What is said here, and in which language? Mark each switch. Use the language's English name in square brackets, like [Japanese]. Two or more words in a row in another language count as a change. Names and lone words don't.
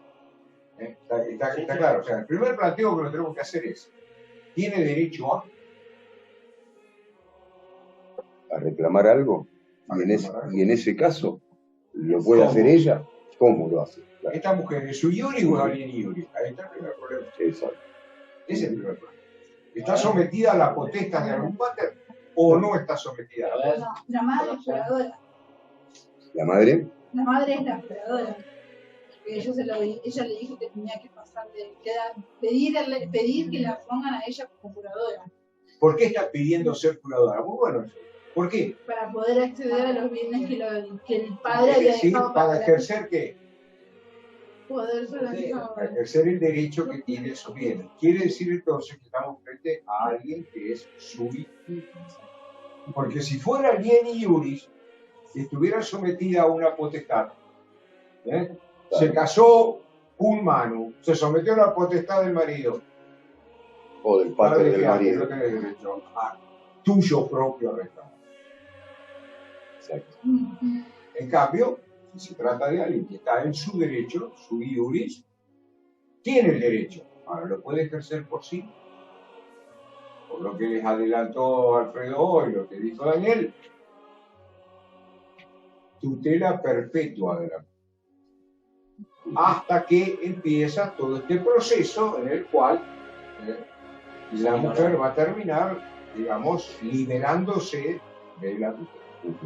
[Spanish] Está claro. O sea, el primer planteo que nos tenemos que hacer es, ¿tiene derecho A reclamar algo? Y en ese caso, ¿lo puede hacer ella? ¿Cómo lo hace? Claro. Esta mujer es [Latin] sui iuris [Spanish] o es [Latin] alieni iuris. [Spanish] Ahí está el primer problema. Exacto. Ese es el primer problema. ¿Está sometida a la potestad de algún pater o no está sometida a la potestad? No, la madre es curadora. ¿La madre? La madre es la curadora. Ella le dijo que tenía que pasar pedir que la pongan a ella como curadora. ¿Por qué está pidiendo ser curadora? Muy bueno eso. ¿Por qué? Para poder acceder a los bienes que el padre había dejado para ejercer ¿qué? Poder Para ejercer el derecho que tiene esos bienes. Quiere decir entonces que estamos frente a alguien que es [Latin] sui iuris. [Spanish] Porque si fuera [Latin] alieni iuris, [Spanish] si estuviera sometida a una potestad, se casó un manu, se sometió a la potestad del marido o del padre del marido, no tiene derecho a tuyo propio reclamo. Exacto. En cambio, si se trata de alguien que está en su derecho, [Latin] sui iuris, [Spanish] tiene el derecho. Ahora lo puede ejercer por sí. Por lo que les adelantó Alfredo hoy, lo que dijo Daniel, tutela perpetua de la mujer. Hasta que empieza todo este proceso en el cual la mujer va a terminar, digamos, liberándose de la tutela.